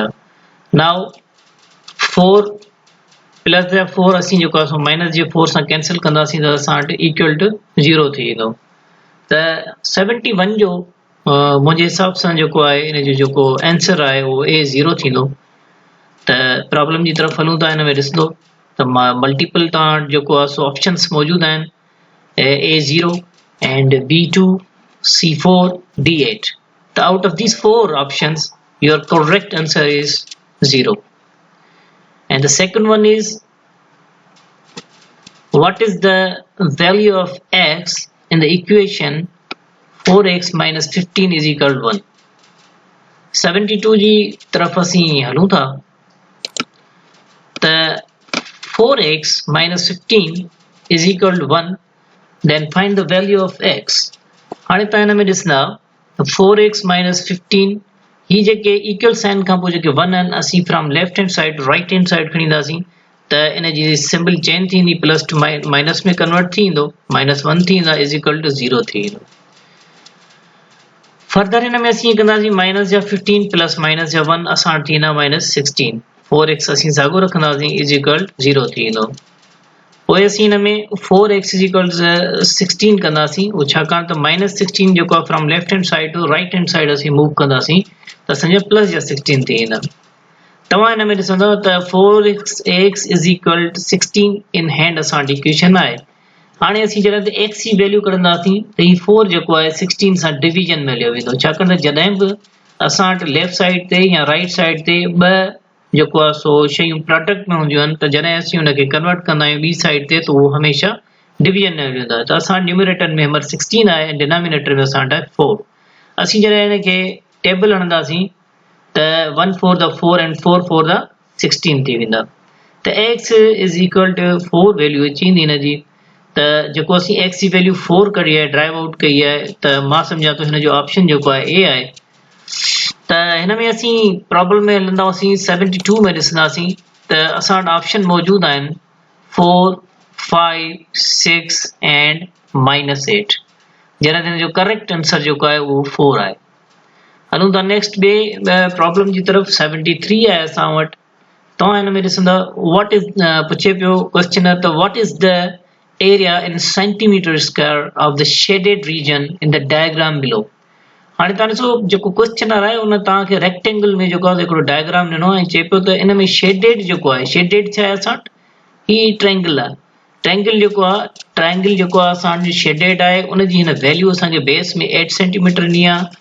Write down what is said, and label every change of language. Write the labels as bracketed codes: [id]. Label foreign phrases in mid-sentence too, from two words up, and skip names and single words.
[en] now 4 plus [sd] जा 4 असीं जेको आहे माइनस जे 4 सां कैंसिल कंदासीं त असां वटि [en] equal to 0 [sd] थी वेंदो। त 71 जो मुंहिंजे हिसाब सां जेको आहे इन जो जेको आंसर आहे उहो A0 थींदो। त प्रॉब्लम जी तरफ़ हलूं था। हिन में ॾिसंदो त मां मल्टीपल तव्हां वटि जेको आहे सो ऑप्शन्स मौजूदु आहिनि, [en] A0 and B2 C4 D8. त out of these 4 options your correct answer is 0. And the second one is, what is the value of x in the equation 4x minus 15 is equal to 1। [sd] 72 जी तरफ असीं हलूं था। [en] त 4x minus 15 is equal to 1, then find the value of x। [sd] हाणे तव्हां हिन में ॾिसंदा [en] 4x minus 15 [sd] ही जेके [en] equal sign [sd] खां पोइ जेके 1 आहिनि असीं [en] from left hand side right hand side [sd] राइट हैंड साइड खणी ईंदासीं त इन जी [en] symbol change [sd] थींदी, [en] plus to minus [sd] में कन्वर्ट थी वेंदो, -1 थी वेंदा [en] is equal to 0 [sd] थी वेंदो। फर्दर हिन में असीं कंदासीं माइनस जा 15 [en] plus minus [sd] जा 1 असां वटि थी वेंदा -16। 4x असीं साॻियो रखंदासीं [en] is equal 0 [sd] थी वेंदो। पोइ असीं हिन में [en] 4x is equal 16 [sd] कंदासीं, उहो छाकाणि त -16 जेको आहे [en] from left hand side to right hand side [sd] असीं मूव कंदासीं त असांजा प्लस जा 16 थी वेंदा। तव्हां हिन में ॾिसंदव त [en] 4x is equal 16 in hand [sd] असां वटि इक्वेशन आहे। हाणे असीं जॾहिं त x जी वैल्यू कढंदासीं त ही 4 जेको आहे 16 सां डिवीजन में हलियो वेंदो, छाकाणि त जॾहिं बि असां वटि [en] left side [sd] ते या [en] right side [sd] ते ॿ जेको आहे सो शयूं प्रोडक्ट में हूंदियूं आहिनि त जॾहिं असीं हुनखे कन्वर्ट कंदा आहियूं ॿी साइड ते त उहो हमेशह डिवीजन में हली वेंदो आहे। त असां न्यूमरेटर में 16 आहे ऐं डिनोमिनेटर में असां वटि 4। असीं जॾहिं हिनखे टेबल हणंदासीं त [en] 1 4 the 4 and 4 4 the 16 [sd] थी वेंदा। त [en] x is equal to 4 value [sd] अची वेंदी हिन जी। त जेको असीं x जी वैल्यू 4 कढी आहे, [en] drive out [sd] कई आहे, त मां सम्झां थो हिन जो ऑप्शन जेको आहे A आहे। त हिन में असीं प्रॉब्लम में हलंदासीं 72 में ॾिसंदासीं त असां वटि ऑप्शन मौजूदु आहिनि [en] 4 5 6 and -8, [sd] जॾहिं हिन जो [en] correct answer [sd] जेको आहे उहो 4 आहे। हलूं था नेक्स्ट ॿिए प्रॉब्लम जी तरफ़। 73 आहे असां वटि। तव्हां हिन में ॾिसंदा [en] what is [sd] पुछे पियो क्वेश्चन त [en] what is the area in centimeter square of the shaded region in the diagram below. [sd] हाणे तव्हां ॾिसो जेको क्वेश्चनर आहे उन तव्हांखे रेक्टेंगल में जेको आहे हिकिड़ो डायग्राम ॾिनो ऐं चए पियो त इन में शेडेड जेको आहे, शेडेड छा आहे असां वटि, ही ट्रायंगल आहे। ट्रायंगल जेको आहे असां वटि शेडेड आहे, उनजी हिन वैल्यू असांखे बेस में 8 सेंटीमीटर ॾिनी आहे।